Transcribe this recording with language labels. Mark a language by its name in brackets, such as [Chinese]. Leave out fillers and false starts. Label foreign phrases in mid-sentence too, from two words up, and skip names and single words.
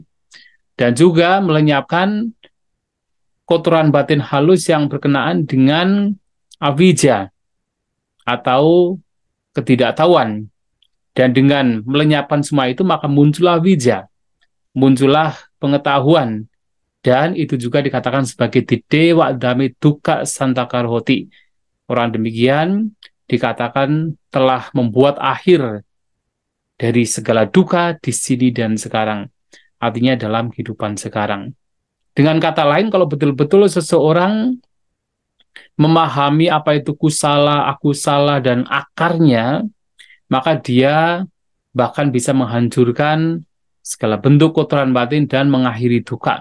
[Indonesian] Dan juga melenyapkan kotoran batin halus yang berkenaan dengan avijja atau ketidaktahuan. Dan dengan melenyapkan semua itu, maka muncullah vijja, muncullah pengetahuan. Dan itu juga dikatakan sebagai [Pali] didewa dami dukkha santakarhoti. [Indonesian] Orang demikian dikatakan telah membuat akhir dari segala duka di sini dan sekarang. Artinya dalam kehidupan sekarang. Dengan kata lain, kalau betul-betul seseorang memahami apa itu kusala, aku salah, dan akarnya, maka dia bahkan bisa menghancurkan segala bentuk kotoran batin dan mengakhiri duka.